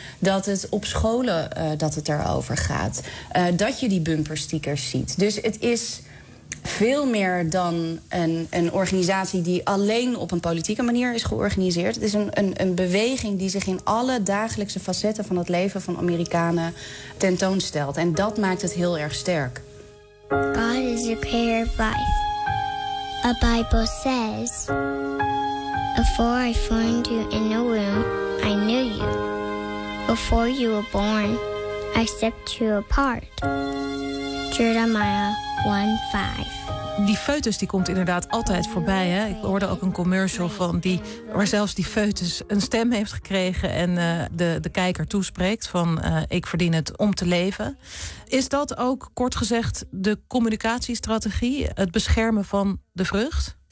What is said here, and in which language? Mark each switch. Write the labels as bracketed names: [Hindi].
[Dutch] Dat het op scholen dat het daarover gaat. Dat je die bumperstickers ziet. Dus het is veel meer dan een organisatie die alleen op een politieke manier is georganiseerd. Het is een beweging die zich in alle dagelijkse facetten van het leven van Amerikanen tentoonstelt. En dat maakt het heel erg sterk. [English] God is a pair of life. A Bible says, before I formed you in the womb, I knew you. Before you were born, I set you apart. Jeremiah 1:5. [Dutch] Die foetus die komt inderdaad altijd voorbij. Hè? Ik hoorde ook een commercial van die, waar zelfs die foetus een stem heeft gekregen en de kijker toespreekt van ik verdien het om te leven. Is dat ook kort gezegd de communicatiestrategie, het beschermen van de vrucht?